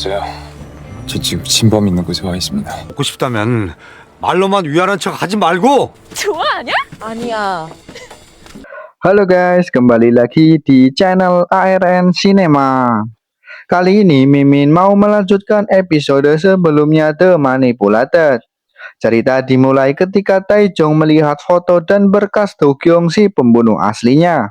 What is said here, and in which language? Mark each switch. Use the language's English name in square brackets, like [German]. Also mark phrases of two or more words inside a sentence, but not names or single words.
[Korean] 있어요. 저 지금 진범 있는 곳에 와 있습니다. 먹고 싶다면 말로만 위안한 척 하지 말고. 좋아하냐? 아니야. [Indonesian] Halo guys, kembali lagi di channel ARN Cinema. Kali ini Mimin mau melanjutkan episode sebelumnya The Manipulated. Cerita dimulai ketika Taejong melihat foto dan berkas Do Kyung, si pembunuh aslinya.